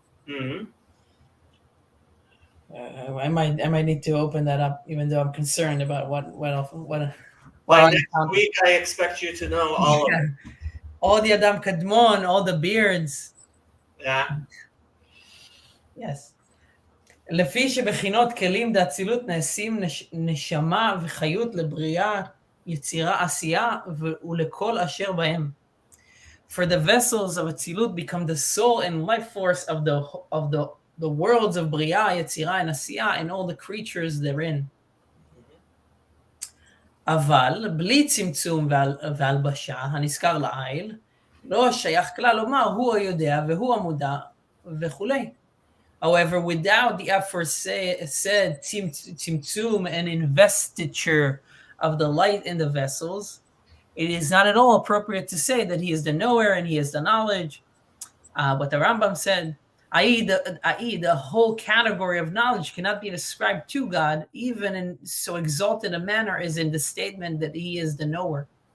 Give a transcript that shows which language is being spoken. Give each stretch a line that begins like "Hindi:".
English: Mm-hmm. I might need to open that up, even though I'm concerned about what By next week, I expect you to know all of it. All the Adam Kadmon, all the beards. Yeah. Yes.
Hebrew: לפי שבחינות כלים דאצילות נעשים נשמה וחיות לבריאה, יצירה, עשייה ולכל אשר בהם.
English: For the vessels of Atzilut become the soul and life force of the worlds of Bria, Yetzirah, and Asiyah, and all the creatures therein.
Hebrew: אבל בלי צמצום והלבשה הנזכר לעיל, לא שייך כלל לומר הוא היודע והוא המודע וכולי.
English: However, without the aforesaid tzimtzum and investiture of the light in the vessels, it is not at all appropriate to say that He is the knower and He is the knowledge. What the Rambam said, i.e. the whole category of knowledge cannot be ascribed to God, even in so exalted a manner as in the statement that He is the knower.